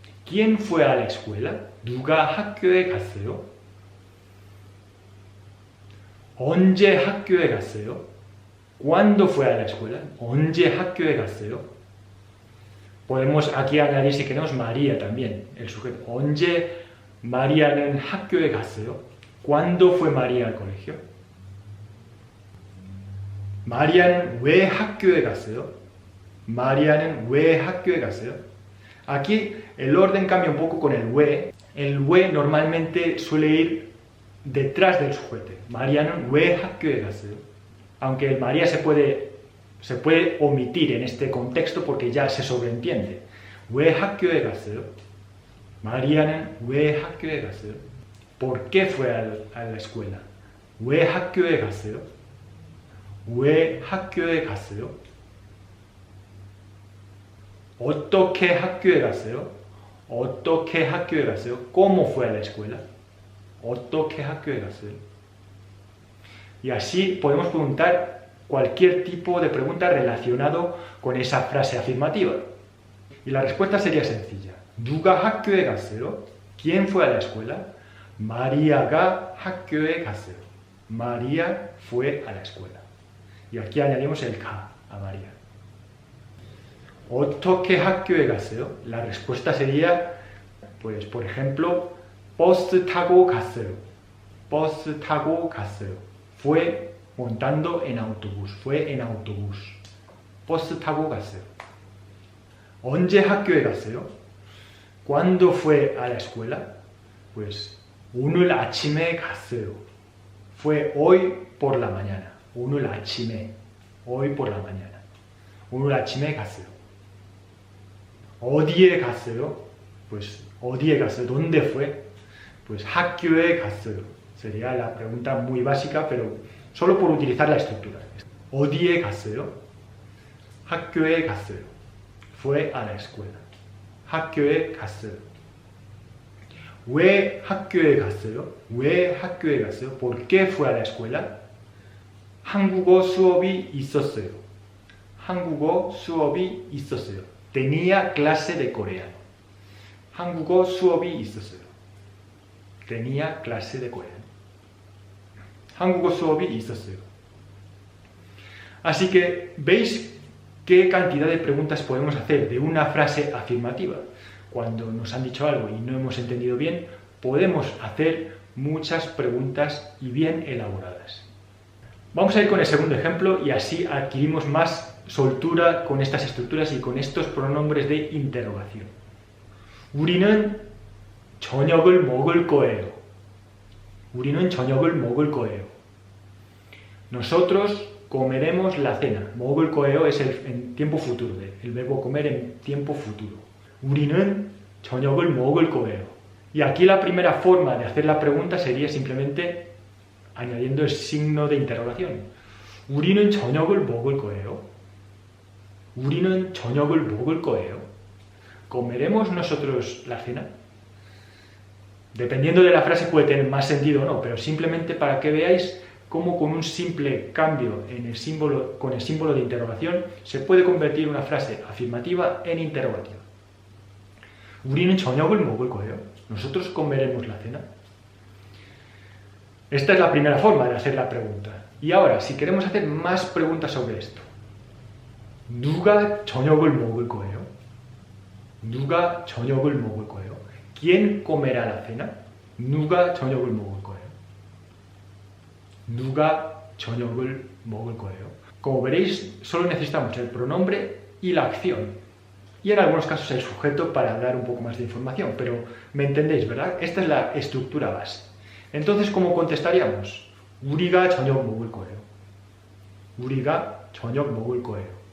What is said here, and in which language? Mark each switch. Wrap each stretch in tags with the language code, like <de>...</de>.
<es>¿Quién fue a la escuela?</es> <ko>누가 학교에 갔어요? 언제 학교에 갔어요?</ko> <es>¿Cuándo fue a la escuela?</es> <ko>언제 학교에 갔어요?</ko> <es>Podemos aquí añadir si queremos María también, el sujeto.</es> <ko>언제 마리아는 학교에 갔어요?</ko> <es>¿Cuándo fue María al colegio?</es> <ko>마리아는 왜 학교에 갔어요? 마리아는 왜 학교에 갔어요?</ko> <es>Aquí el orden cambia un poco con el 왜. El 왜 normalmente suele ir detrás del sujeto.</es> <ko>마리아는 왜 학교에 갔어요?</ko> <es>Aunque el María se puede omitir en este contexto porque ya se sobreentiende.</es> <ko>왜 학교에 갔어요? 마리아는 왜 학교에 갔어요?</ko> <es>¿Por qué fue a la escuela?</es> <ko>왜 학교에 갔어요? 왜 학교에 갔어요? 어떻게 학교에 갔어요? 어떻게 학교에 갔어요?</ko> <es>¿Cómo fue a la escuela?</es> <ko>어떻게 학교에 갔어요?</ko> <es>Y así podemos preguntar cualquier tipo de pregunta relacionado con esa frase afirmativa. Y la respuesta sería sencilla.</es> <ko>누가 학교에 갔어요?</ko> <es>¿Quién fue a la escuela?</es> <ko>마리아가 학교에 갔어요.</ko> <es>María fue a la escuela. Y aquí añadimos el 가 a María.</es> <ko>어떻게 학교에 갔어요?</ko> <es>La respuesta sería, pues, por ejemplo,</es> <ko>버스 타고 갔어요. 버스 타고 갔어요.</ko> <es>Fue montando en autobús. Fue en autobús.</es> <ko>버스 타고 갔어요. 언제 학교에 갔어요?</ko> <es>¿Cuándo fue a la escuela?</es> <ko>Pues, 오늘 아침에 갔어요.</ko> <es>Fue hoy por la mañana.</es> <ko>오늘 아침에.</ko> <es>Hoy por la mañana.</es> <ko>오늘 아침에 갔어요. 어디에 갔어요? Pues, 어디에 갔어요?</ko> <es>¿Dónde fue?</es> <ko>Pues, 학교에 갔어요.</ko> <es>Sería la pregunta muy básica, pero solo por utilizar la estructura.</es> <ko>어디에 갔어요? 학교에 갔어요.</ko> <es>Fue a la escuela.</es> <ko>학교에 갔어요. 왜 학교에 갔어요? 왜 학교에 갔어요?</ko> <es>¿Por qué fue a la escuela?</es> <ko>한국어 수업이 있었어요. 한국어 수업이 있었어요.</ko> <es>Tenía clase de coreano.</es> <ko>한국어 수업이 있었어요.</ko> <es>Tenía clase de coreano.</es> <ko>한국어 수업이 있었어요.</ko> <es>Así que, ¿veis qué cantidad de preguntas podemos hacer de una frase afirmativa? Cuando nos han dicho algo y no hemos entendido bien, podemos hacer muchas preguntas y bien elaboradas. Vamos a ir con el segundo ejemplo y así adquirimos más soltura con estas estructuras y con estos pronombres de interrogación.</es> <ko>우리는 저녁을 먹을 거예요. 우리는 저녁을 먹을 거예요.</ko> <es>Nosotros comeremos la cena.</es> <ko>먹을 거예요</ko> <es>es en tiempo futuro, el verbo comer en tiempo futuro.</es> <ko>우리는 저녁을 먹을 거예요.</ko> <es>Y aquí la primera forma de hacer la pregunta sería simplemente añadiendo el signo de interrogación.</es> <ko>우리는 저녁을 먹을 거예요. 우리는 저녁을 먹을 거예요.</ko> <es>¿comeremos nosotros la cena? Dependiendo de la frase puede tener más sentido o no, pero simplemente para que veáis cómo con un simple cambio en el símbolo, con el símbolo de interrogación se puede convertir una frase afirmativa en interrogativa.</es> <ko>우리는 저녁을 먹을 거예요.</ko> <es>Nosotros comeremos la cena. Esta es la primera forma de hacer la pregunta. Y ahora, si queremos hacer más preguntas sobre esto,</es> <ko>누가 저녁을 먹을 거예요? 누가 저녁을 먹을 거예요?</ko> <es>¿Quién comerá la cena?</es> <ko>누가 저녁을 먹을 거예요? 누가 저녁을 먹을 거예요?</ko> <es>Como veréis, solo necesitamos el pronombre y la acción. Y en algunos casos el sujeto para dar un poco más de información, pero me entendéis, ¿verdad? Esta es la estructura base. Entonces, ¿cómo contestaríamos?</es> <ko>우리가 저녁 먹을 거예요. 우리가 저녁 먹을 거예요.</ko>